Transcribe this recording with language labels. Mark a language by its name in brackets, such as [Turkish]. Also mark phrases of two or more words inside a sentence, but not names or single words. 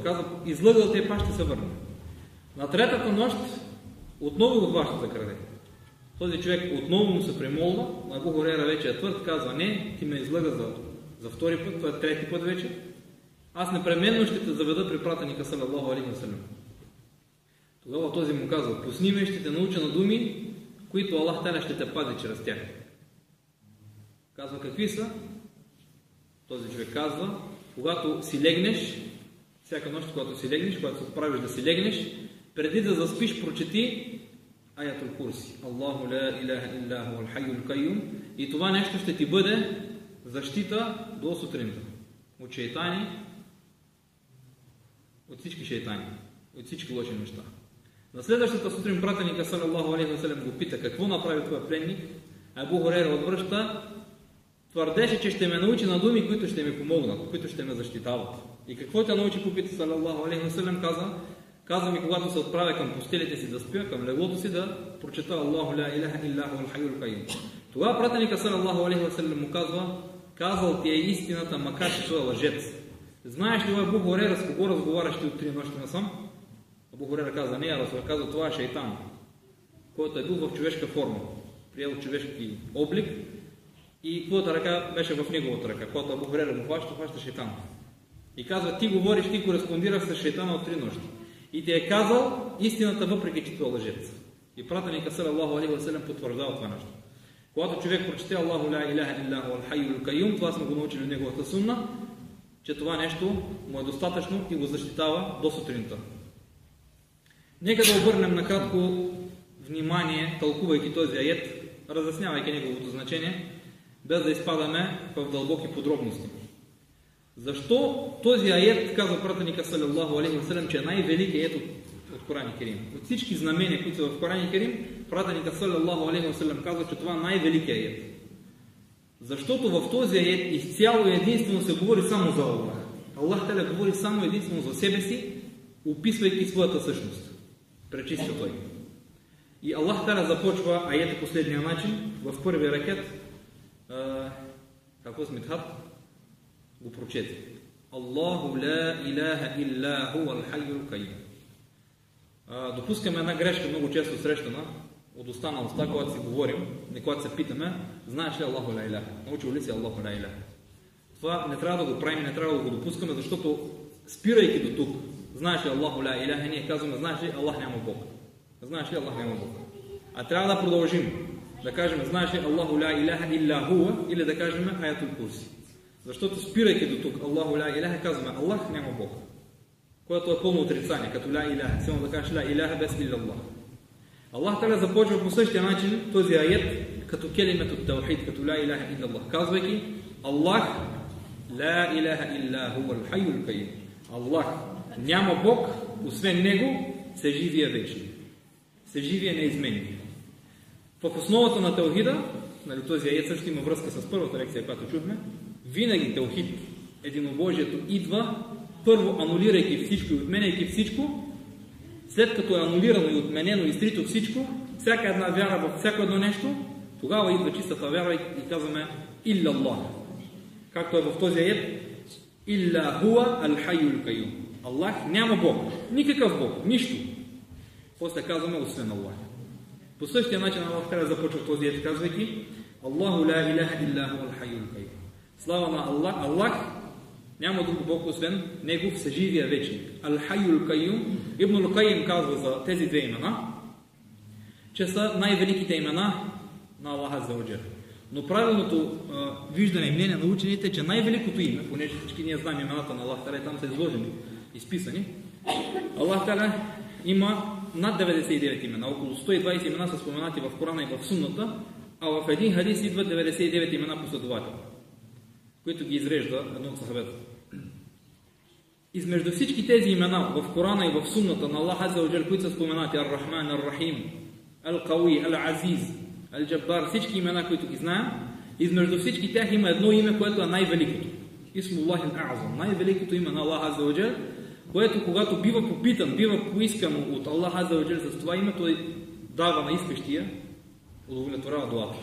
[Bulgarian] Казва: излъгал те, пак ще се върне. На третата нощ отново го хваща за краде. Този човек отново му се премолва, на Абу Хурейра вече е твърд, казва: не, ти ме излъга за втори път, това е трети път вече. Аз непременно ще те заведа при пратеника [Arabic] صلى الله عليه وسلم. [Bulgarian] Тогава този му казва: пусни ме, ще те науча на думи, които [Arabic] الله تعالى [Bulgarian] ще те пази чрез тях. Казва: какви са? Този човек казва: когато си легнеш, всяка нощ, когато си легнеш, когато се отправиш да си легнеш, преди да заспиш, прочети [Arabic] آية الكرسي. الله لا إله إلا هو الحي القيوم. [Bulgarian] И това нещо ще ти бъде защита до сутринта. От шейтани, от всички шейтани, от всички лоши неща. На следващата сутрин пратеника [Arabic] صلى الله عليه وسلم [Bulgarian] го пита: какво направи твоя пленник? Абу Хурейра отвръща, твърдеше, че ще ме научи на думи, които ще ми помогнат, които ще ме защитават. И какво те научи, попита [Arabic] صلى الله عليه وسلم? [Bulgarian] Казва ми, когато се отправя към постелите си да спя, към леглото си, да прочета [Arabic] الله لا إله إلا هو الحي القيوم. [Bulgarian] Тогава пратеника [Arabic] صلى الله عليه وسلم [Bulgarian] му казва: казал ти е истината, макар че той е лъжец. Знаеш ли, Абу Хурейра, с кого разговаряш ти от 3 нощи насам? Абу Хурейра каза: не, Расул, каза: това е шейтан, който е бил в човешка форма, приел човешки облик и твоята ръка беше в неговата ръка. Когато Абу Хурейра го хваща шейтан. И казва: ти говориш, ти кореспондираш с шейтана от 3 нощи. И ти е казал истината, въпреки че той е лъжец. И пратеника [Arabic] صلى الله عليه وسلم [Bulgarian] потвърждава това нещо. Когато човек прочете [Arabic] الله لا إله إلا هو الحي القيوم, [Bulgarian] това сме го научили в неговата сунна, че това нещо му е достатъчно и го защитава до сутринта. Нека да обърнем накратко внимание, тълкувайки този аят, разяснявайки неговото значение, без да изпадаме в дълбоки подробности. Защо този аят, казва пратеника [Arabic] صلى الله عليه وسلم, [Bulgarian] че е най-великият от Коран и Керим? От всички знамения, които са в Коран и Керим, пратеника [Arabic] صلى الله عليه وسلم [Bulgarian] казва, че това е най-великият аят. Защото в този аят изцяло и единствено се говори само за Аллах. [Arabic] الله تعالى [Bulgarian] говори само единствено за себе си, описвайки своята същност. Пречиства той. И [Arabic] الله تعالى [Bulgarian] започва аята последния начин, в първи ракет, какво с Митхат? Го прочете. [Arabic] الله لا إله إلا هو الحي القيوم. [Bulgarian] Допускаме една грешка, много често срещана от уста на уста, когато си говорим, не когато се питаме, знаеш ли [Arabic] الله لا إله? [Bulgarian] Научил ли си [Arabic] الله لا إله? [Bulgarian] Това не трябва да го правим, не трябва да го допускаме, защото спирайки до тук, знаеш ли [Arabic] الله لا إله, [Bulgarian] ние казваме, знаеш ли Аллах няма Бог? Знаеш ли Аллах няма Бог? А трябва да продължим. Да кажем, знаеш ли [Arabic] الله لا إله إلا هو, [Bulgarian] или да кажем [Arabic] آية الكرسي. [Bulgarian] Защото спирайки до тук, [Arabic] الله لا إله, [Bulgarian] казваме, Аллах няма Бог. Което е пълно отрицание, като [Arabic] لا إله. [Bulgarian] Само да кажеш [Arabic] لا إله [Bulgarian] без [Arabic] إلا الله. الله تعالى [Bulgarian] започва по същия начин този аят, като келимето таухид, като [Arabic] لا إله إلا الله, [Bulgarian] казвайки, [Arabic] الله لا إله إلا هو الحي القيوم. [Bulgarian] Аллах няма Бог, освен Него, се живия вечни. Се живия неизменен. В основата на таухида, нали, този аят също има връзка с първата лекция, която чухме, винаги таухид, единобожието, идва първо анулирайки всичко и отменяйки всичко, след като е анулирано и отменено и стрито всичко, всяка една вяра във всяко едно нещо, тогава идва чистата вяра и казваме [Arabic] إلا الله. [Bulgarian] Както е в този аят, [Arabic] إلا هو الحي القيوم. [Bulgarian] Аллах няма Бог, никакъв Бог, нищо. После казваме освен Аллах. По същия начин Аллах трябва да започва този аят, казвайки [Arabic] الله لا إله إلا هو الحي القيوم. [Bulgarian] Слава на Аллах, Аллах няма друг Бог, освен Него всеживия вечник. [Arabic] الحي القيوم. [Bulgarian] Ибнул Кайим казва за тези две имена, че са най-великите имена на [Arabic] الله عز وجل. [Bulgarian] Но правилното виждане и мнение на учените е, че най-великото име, понеже всички ние знаем имената на [Arabic] الله تعالى, [Bulgarian] там са изложени, изписани, [Arabic] الله تعالى [Bulgarian] има над 99 имена. Около 120 имена са споменати в Корана и в Сунната, а в един хадис идват 99 имена последователно, които ги изрежда едно от сахабета. Измежду всички тези имена в Корана и в Сунната на [Arabic] الله عز وجل, [Bulgarian] които са споменати Ар-Рахман, Ар-Рахим, Ал-Кауи, Ал-Азиз, Ал-Джаббар, всички имена, които ги знаем, измежду всички тях има едно име, което е най-великото. [Arabic] اسم الله الأعظم, [Bulgarian] най-великото име на [Arabic] الله عز وجل, [Bulgarian] което когато бива попитан, бива поискано от [Arabic] الله عز وجل [Bulgarian] с това име, той дава на искащия, удовлетворява дуата.